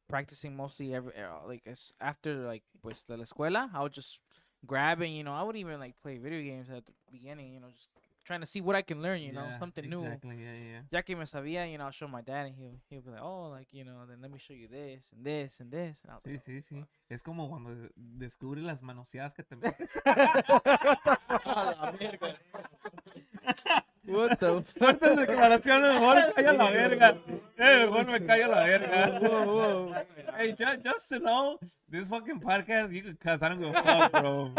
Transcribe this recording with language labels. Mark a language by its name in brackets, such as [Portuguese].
[English] practicing mostly like after like [Spanish] pues de la escuela, [English] I would just grab it. I would even like play video games at the beginning. Just trying to see what I can learn. Yeah, Something new. exactly. Yeah. [Spanish] Ya que me sabía, [English] I'll show my dad and he'll be like, oh, like, then let me show you this and this and this. And I was [Spanish] Sí, [English] like, [Spanish] sí, sí. Es como cuando descubres las manoseadas que te [English] what the [Spanish] Fuertes declaraciones, mejor calla la verga. Mejor me callo la verga. [English] Whoa. Hey, just to know, this fucking podcast, you can cuss, I don't give a fuck, bro.